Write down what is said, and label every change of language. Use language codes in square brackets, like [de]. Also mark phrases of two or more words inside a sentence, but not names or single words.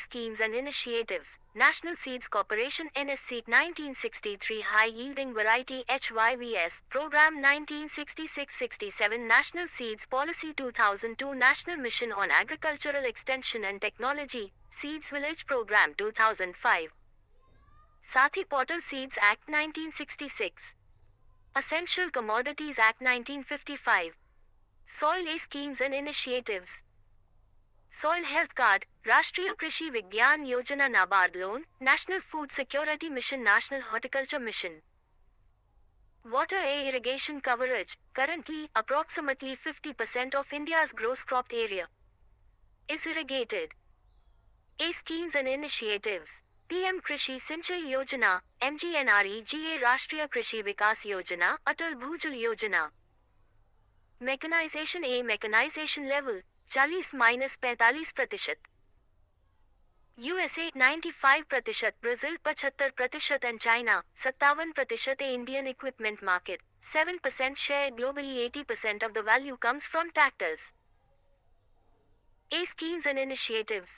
[en] Schemes and initiatives, National Seeds Corporation NSC 1963 High Yielding Variety HYVS, Program 1966-67 National Seeds Policy 2002 National Mission on Agricultural Extension and Technology, Seeds Village Program 2005. Sathi Portal Seeds Act 1966. Essential Commodities Act 1955. Soil. A. Schemes and initiatives. Soil Health Card, Rashtriya Krishi Vigyan Yojana NABARD Loan, National Food Security Mission National Horticulture Mission. Water. A. Irrigation coverage, currently, approximately 50% of India's gross cropped area is irrigated. A. Schemes and initiatives. PM Krishi Sinchai Yojana, MGNREGA Rashtriya Krishi Vikas Yojana, Atal Bhujal Yojana. Mechanization A mechanization level, 40-45%. USA 95%, Brazil 75% and China 57%. Indian equipment market 7% share globally. 80% of the value comes from tractors. A schemes and initiatives.